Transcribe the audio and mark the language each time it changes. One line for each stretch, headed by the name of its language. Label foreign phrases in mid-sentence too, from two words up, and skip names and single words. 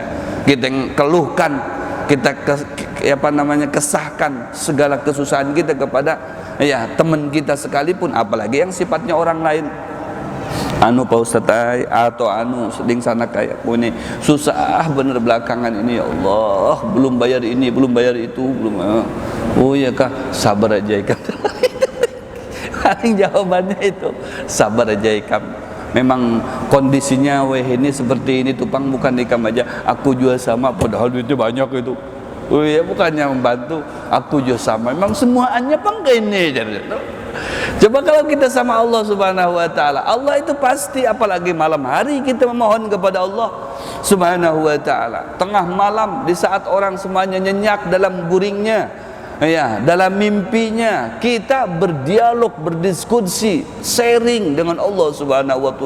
Indonesian: Kita yang keluhkan, kita kesahkan segala kesusahan kita kepada teman kita sekalipun, apalagi yang sifatnya orang lain. Pak Ustadz atau sedang sana kayak ini susah bener belakangan ini,
Arabic: ya Allah,
Indonesian: belum bayar ini, belum bayar itu, belum. Oh iya kah, sabar aja ikam. Paling jawabannya itu sabar aja ikam. Memang kondisinya ini seperti ini tuh Pang, bukan ikam aja, aku juga sama, padahal duitnya banyak itu. Oh iya, bukannya membantu, aku juga sama. Memang semuanya Pang kayak ini. Coba kalau kita sama
Arabic: Allah Subhanahu wa taala,
Indonesian: Allah itu pasti, apalagi malam hari kita memohon kepada
Arabic: Allah Subhanahu wa taala.
Indonesian: Tengah malam di saat orang semuanya nyenyak dalam guringnya, dalam mimpinya, kita berdialog, berdiskusi, sharing dengan
Arabic: Allah Subhanahu wa taala.